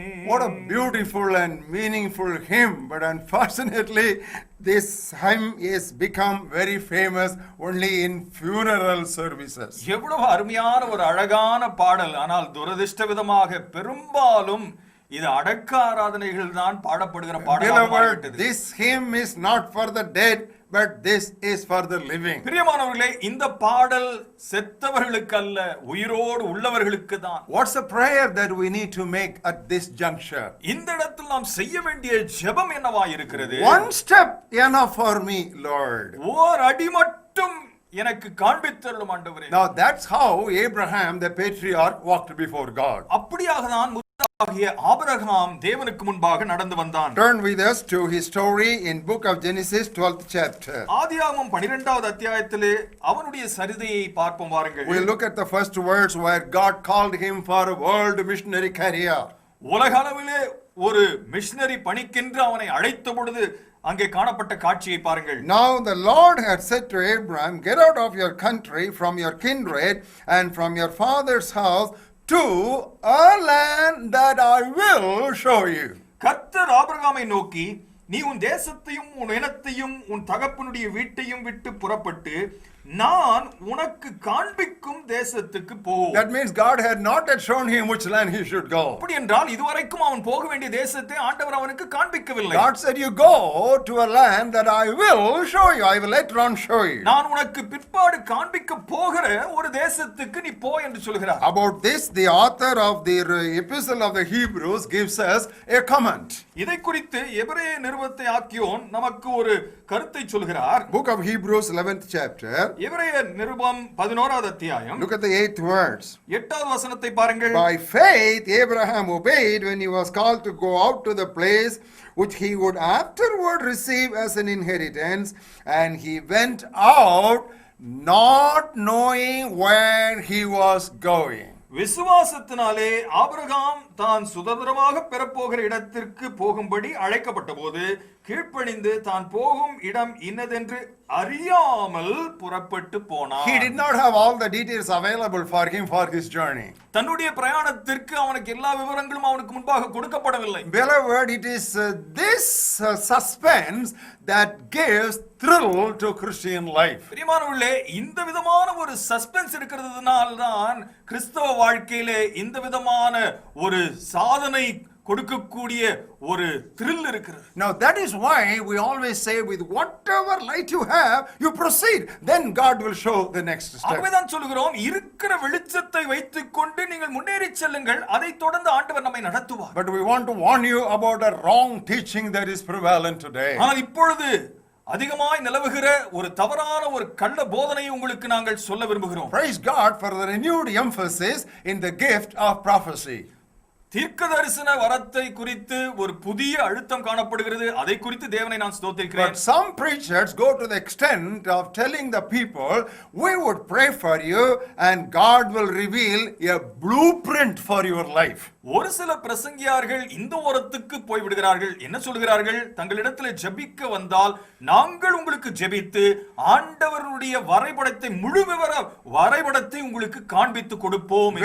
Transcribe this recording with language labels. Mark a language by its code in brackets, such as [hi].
[en] What a beautiful and meaningful hymn, but unfortunately this hymn is become very famous only in funeral services. [ta] எவ்வளவு அருமையான ஒரு அழகான பாடல். ஆனால் துரதிர்ஷ்டவிதமாக பெரும்பாலும் இது அடக்க ஆராதனைகள் தான் பாடப்படுகிற பாடலாக [en] Beloved, [ta] மாறிவிட்டது. [en] this hymn is not for the dead, but this is for the living. [ta] பிரியமானவர்களே, இந்த பாடல் செத்தவர்களுக்கு அல்ல, உயிரோடு உள்ளவர்களுக்கு தான். [en] What's the prayer that we need to make at this juncture? [ta] இந்த இடத்தில் நாம் செய்ய வேண்டிய ஜெபம் என்னவா இருக்கிறது? [en] One step enough for me, Lord. [ta] ஓர் அடி மட்டும் எனக்கு காண்பித்தருளும் ஆண்டவரே. [en] Now that's how Abraham the patriarch walked before God. [ta] அப்படியாக தான் முத்தாகிய ஆபிரகாம் தேவனுக்கு முன்பாக நடந்து வந்தான். [en] Turn with us to his story in book of Genesis 12th chapter. [ta] ஆதியாகமம் 12வது அத்தியாயத்திலே அவனுடைய சரிதையை பார்ப்போம் வாருங்கள். [en] We'll look at the first words where God called him for a world missionary career. [ta] உலகளவிலே ஒரு மிஷனரி பணிக்கென்று அவனை அழைத்த பொழுது அங்கே காணப்பட்ட காட்சியை பாருங்கள். [en] Now the Lord had said to Abraham, get out of your country, from your kindred, and from your father's house to a land that I will show you. [ta] கர்த்தர் ஆபிரகாமை நோக்கி, நீ உன் தேசத்தையும் உன் இனத்தையும் உன் தகப்பனுடைய வீட்டையும் விட்டு புறப்பட்டு நான் உனக்கு காண்பிக்கும் தேசத்துக்கு போ. [en] That means God had not yet shown him which land he should go. [ta] அப்படி என்றால் இதுவரைக்கும் அவன் போக வேண்டிய தேசத்தை ஆண்டவர் அவனுக்கு காண்பிக்கவில்லை. [en] God said, you go to a land that I will show you. I will later on show you. [ta] நான் உனக்கு பிற்பாடு காண்பிக்க போகிற ஒரு தேசத்துக்கு நீ போ என்று சொல்கிறார். [en] About this, the author of the epistle of the Hebrews gives us a comment. [ta] இதை குறித்து எபிரேய நிருபத்தை ஆக்கியோன் நமக்கு ஒரு கருத்தை சொல்கிறார். [en] Book of Hebrews 11th chapter. [ta] எபிரேய நிருபம் 11வது அத்தியாயம். [en] Look at the 8th words. [ta] 8வது வசனத்தை பாருங்கள். [en] By faith Abraham obeyed when he was called to go out to the place which he would afterward receive as an inheritance, and he went out not knowing where he was going. [ta] விசுவாசத்தினாலே Abraham தான் சுதந்திரமாக பெறப்போகிற இடத்திற்கு போகும்படி அழைக்கப்பட்ட போது கீழ்ப்பணிந்து தான் போகும் இடம் இன்னதென்று அறியாமல் புறப்பட்டு போனான். [en] He did not have all the details available for him for his journey. [ta] தன்னுடைய பிரயாணத்திற்கு அவனுக்கு எல்லா விவரங்களும் அவனுக்கு முன்பாக கொடுக்கப்படவில்லை. [en] Beloved, it is this suspense that gives thrill to Christian life. [ta] பிரியமானவர்களே, இந்த விதமான ஒரு சஸ்பென்ஸ் இருக்கிறதுனால தான் கிறிஸ்தவ வாழ்க்கையிலே இந்த விதமான ஒரு சாதனை கொடுக்கக்கூடிய ஒரு thrill இருக்கிறது. [en] Now that is why we always say, with whatever light you have, you proceed, then God will show the next step. [ta] ஆகவேதான் சொல்கிறோம், இருக்கிற வெளிச்சத்தை வைத்துக்கொண்டு நீங்கள் முன்னேறி செல்லுங்கள், அதை தொடர்ந்து ஆண்டவர் நம்மை நடத்துவார். [en] But we want to warn you about a wrong teaching that is prevalent today. [ta] ஆனால் இப்பொழுது அதிகமாய் நிலவுகிற ஒரு தவறான ஒரு கள்ள போதனையை உங்களுக்கு நாங்கள் சொல்ல விரும்புகிறோம். [en] Praise God for the renewed emphasis in the gift of prophecy. [ta] தீர்க்க தரிசன வரத்தை குறித்து ஒரு புதிய அழுத்தம் காணப்படுகிறது. அதை குறித்து தேவனை நான் ஸ்தோத்திரிக்கிறேன். [en] But some preachers go to the extent of telling the people, we would pray for you and God will reveal a blueprint for your life. [ta] ஒரு சில பிரசங்கியார்கள் இந்த ஓரத்துக்கு போய் விடுகிறார்கள். என்ன சொல்கிறார்கள்? தங்களிடத்தில் ஜெபிக்க வந்தால் நாங்கள் உங்களுக்கு ஜெபித்து ஆண்டவருடைய வரைபடத்தை, முழு விவர வரைபடத்தை உங்களுக்கு காண்பித்து கொடுப்போம்.